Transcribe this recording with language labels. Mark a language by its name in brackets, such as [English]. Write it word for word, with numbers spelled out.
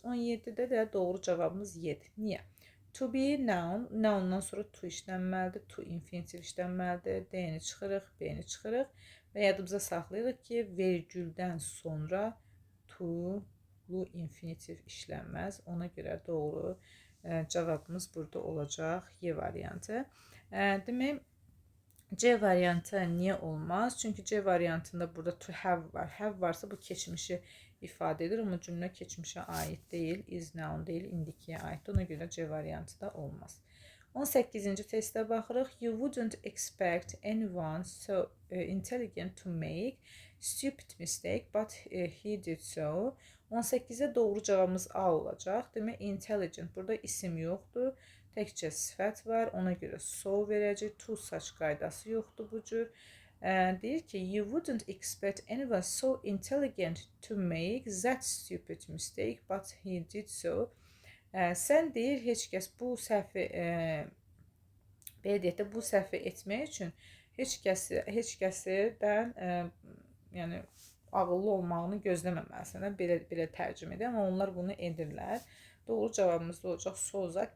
[Azerbaijani] on yeddidə də doğru cavabımız yedi. Niyə? To be noun, noundan sonra to işlənməlidir, to infinitiv işlənməlidir, D-ni çıxırıq, B-ni çıxırıq və yadımıza saxlayırıq ki, vergüldən sonra to bu infinitiv işlənməz. Ona görə doğru e, cavabımız burada olacaq Y variantı. E, demək, C variantı niyə olmaz? Çünki C variantında burada to have var. Have varsa bu keçmişi ifadə edir, amma cümlə keçmişə aid deyil, is noun deyil, indikiyə aiddir. Ona görə C variantı da olmaz. on səkkizinci testə baxırıq. [English] You wouldn't expect anyone so eh, intelligent to make stupid mistake, but eh, he did so. [Azerbaijani] on səkkizə doğru cavabımız A olacaq. Demək, intelligent burada isim yoxdur. Təkcə sifət var. Ona görə so verəcək. To saç qaydası yoxdur bu cür. Ə, deyir ki, [English] you wouldn't expect anyone so intelligent to make that stupid mistake, but he did so. [Azerbaijani] Ə, sən deyir, heç kəs bu səhvi ə, belə deyək də bu səhvi etmək üçün heç kəsi heç kəsdən ə, yəni ağıllı olmağını gözləməməlisən. Də, Belə belə tərcümə edir, amma onlar bunu edirlər. Doğru cavabımız da olacaq sozat.